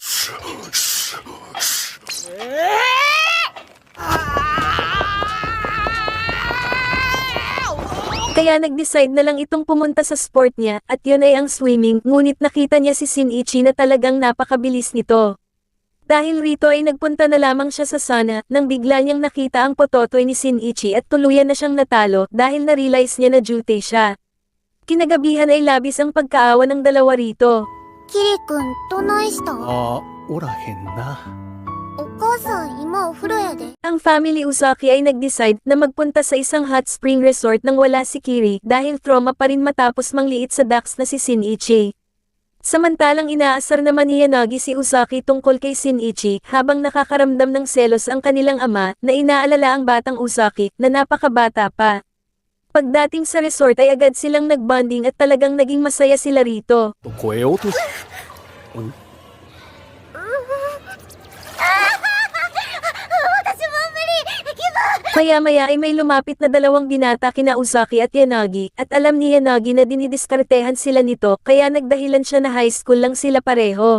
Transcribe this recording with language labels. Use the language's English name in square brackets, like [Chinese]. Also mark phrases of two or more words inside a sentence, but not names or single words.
[Filipino] Kaya nag-decide na lang itong pumunta sa sport niya, at yun ay ang swimming, ngunit nakita niya si Shinichi na talagang napakabilis nito. Dahil rito ay nagpunta na lamang siya sa sauna, nang bigla niyang nakita ang pototoy ni Shinichi at tuluyan na siyang natalo dahil na-realize niya na duty siya. Kinagabihan ay labis ang pagkaawa ng dalawa rito. [Japanese] キリ君どないしたあおらへんな。お母さん今お風呂やで [Filipino] Ang family Uzaki ay nag-decide na magpunta sa isang [English] hot spring resort [Filipino] nang wala si Kiri dahil trauma pa rin matapos mangliit sa dax na si Shinichi. Samantalang inaasar naman ni Yanagi si Uzaki tungkol kay Shinichi habang nakakaramdam ng selos ang kanilang ama na inaalala ang batang Uzaki na napakabata pa. Pagdating sa resort ay agad silang nagbonding at talagang naging masaya sila rito. [Japanese] 超えようとし。 [Filipino] Maya-maya ay may lumapit na dalawang binata kina Uzaki at Yanagi, at alam ni Yanagi na dinidiskartehan sila nito kaya nagdahilan siya na [English] high school [Filipino] lang sila pareho.